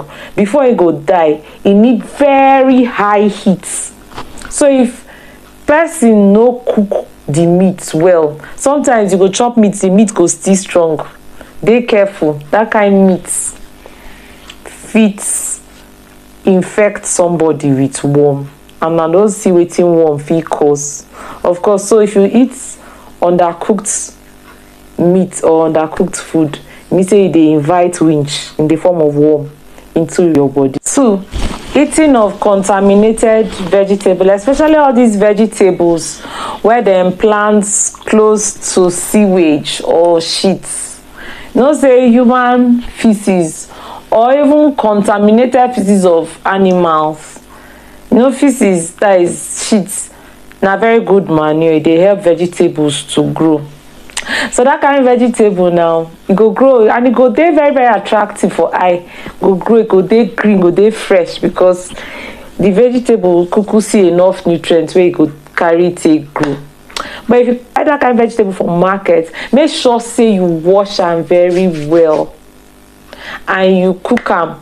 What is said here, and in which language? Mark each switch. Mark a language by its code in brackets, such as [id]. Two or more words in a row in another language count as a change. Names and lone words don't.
[pcm] Before e go die, e need very high heat. So if person no cook the meat well, sometimes you go chop meat, the meat go still strong. Dey careful, that kind meat fit infect somebody with worm, and I don't see wetin worm fit cause. Of course, so if you eat undercooked meat or undercooked food, mean say e dey invite winch in the form of worm into your body. 2, eating of contaminated vegetable, especially all these vegetables where dem plant close to sewage or shit. Say human feces or even contaminated feces of animals. Feces, that is shit, na very good manure. E dey help vegetables to grow. So that kind of vegetable now, e go grow and e go dey very attractive for eye. Go grow, e go dey green, go dey fresh, because the vegetable kuku see enough nutrients wey e go carry take grow. But if you buy that kind of vegetable from market, make sure say you wash am very well and you cook am.